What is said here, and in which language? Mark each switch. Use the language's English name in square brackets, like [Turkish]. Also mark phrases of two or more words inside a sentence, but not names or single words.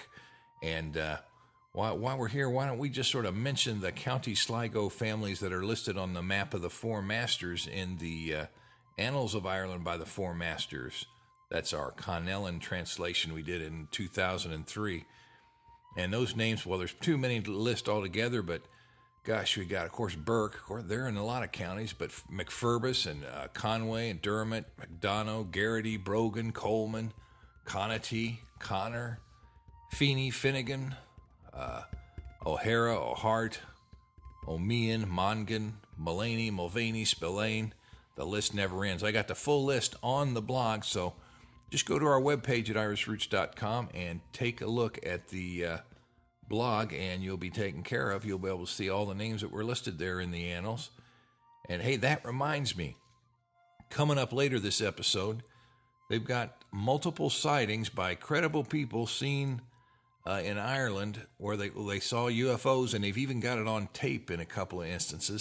[English] And while we're here, why don't we just sort of mention the County Sligo families that are listed on the map of the Four Masters in the Annals of Ireland by the Four Masters. That's our Scanlan translation we did in 2003. And those names, well, there's too many to list altogether, but gosh, we got, of course, Burke. Of course, they're in a lot of counties, but McFurbus and Conway and Dermott, McDonough, Garrity, Brogan, Coleman, Conatee, Connor, Feeney, Finnegan, O'Hara, O'Hart, O'Meehan, Mongan, Mullaney, Mulvaney, Spillane. The list never ends. I got the full list on the blog, so just go to our webpage at irishroots.com and take a look at the blog, and you'll be taken care of. You'll be able to see all the names that were listed there in the annals. And hey, that reminds me, coming up later this episode, they've got multiple sightings by credible people seen in Ireland where they saw UFOs, and they've even got it on tape in a couple of instances.